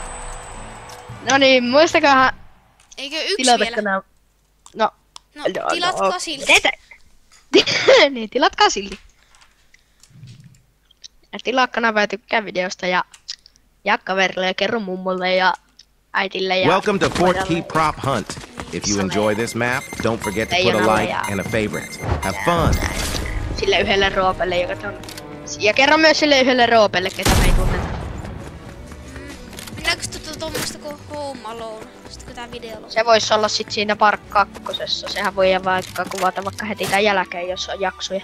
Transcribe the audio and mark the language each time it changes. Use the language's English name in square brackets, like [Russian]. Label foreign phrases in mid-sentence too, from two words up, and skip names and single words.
[Finnish] No niin, muistakahan Eikö yksi tilata vielä? kanava. No, Tilatkaa silti. niin, tilatkaa silti. Ja tilaa kanavaa ja tykkää videosta ja jaa kaverille ja kerro mummolle ja äitille ja [English] Welcome to Fort [Finnish] pojalle. [English] Key Prop Hunt. If you enjoy this map, don't forget to put a like and a favorite. Have fun. [Finnish] Sille yhdelle roopelle, joka on. Ja kerro myös sille yhdelle roopelle, ketä me ei tunneta. Mennäänkö tuommoista kuin Home Alone? Sitten kun tää video on. Se voisi olla sit siinä Park 2. Sehän voi vaikka kuvata vaikka heti tämän jälkeen, jos on jaksoja.